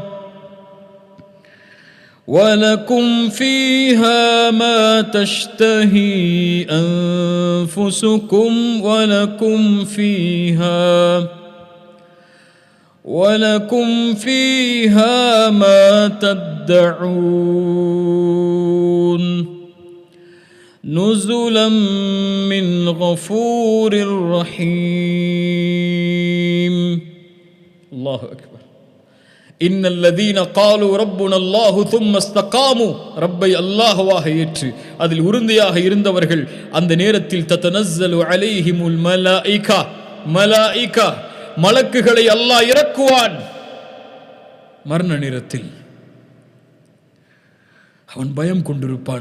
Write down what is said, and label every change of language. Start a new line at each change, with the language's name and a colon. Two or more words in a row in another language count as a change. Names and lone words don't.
Arabic: ولكم فيها ما تشتهي أنفسكم ولكم فيها ما تدعون نزلا من غفور رحيم. الله أكبر. إن الذين قالوا ربنا الله ثم استقاموا,
Tamil: ரப்பை அல்லாஹ்வாக ஏற்று அதில் உறுதியாக இருந்தவர்கள் அந்த நேரத்தில்
Arabic: تتنزل عليهم الملائكة,
Tamil: மலக்குகளை அல்லாஹ் இறக்குவான். மரண நேரத்தில் அவன் பயம் கொண்டிருப்பான்.